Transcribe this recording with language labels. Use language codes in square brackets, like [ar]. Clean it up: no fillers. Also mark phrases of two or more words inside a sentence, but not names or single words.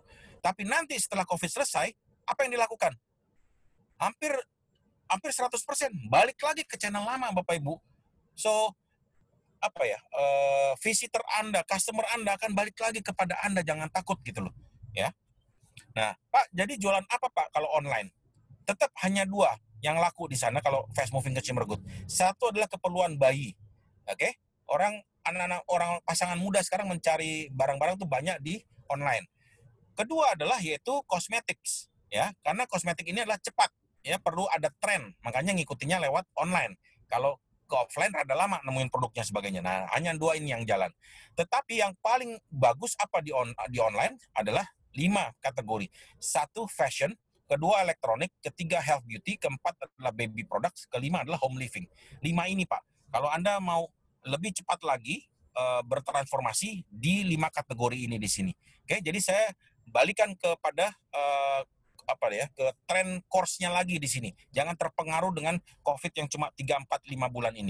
[id] Tapi nanti setelah COVID selesai, apa yang dilakukan? Hampir 100% balik lagi ke channel lama Bapak Ibu. So, visitor Anda, customer Anda akan balik lagi kepada Anda, jangan takut gitu loh. Ya. Nah, Pak, jadi jualan apa Pak kalau online? Tetap hanya 2 yang laku di sana kalau [en] fast moving consumer good. [id] Satu adalah keperluan bayi. Oke? Anak-anak orang pasangan muda sekarang mencari barang-barang tuh banyak di online. Kedua adalah yaitu cosmetics ya, karena kosmetik ini adalah cepat ya perlu ada tren, makanya ngikutinya lewat online. Kalau ke offline ada lama nemuin produknya sebagainya. Nah, hanya 2 ini yang jalan. Tetapi yang paling bagus apa di online adalah 5 kategori. 1 fashion, kedua elektronik, ketiga [en] health beauty, [id] keempat adalah [en] baby products, [id] kelima adalah [en] home living. [id] 5 ini Pak. Kalau Anda mau lebih cepat lagi bertransformasi di 5 kategori ini di sini. Oke, jadi saya balikan kepada ke tren course-nya lagi di sini. Jangan terpengaruh dengan COVID yang cuma 3, 4, 5 bulan ini.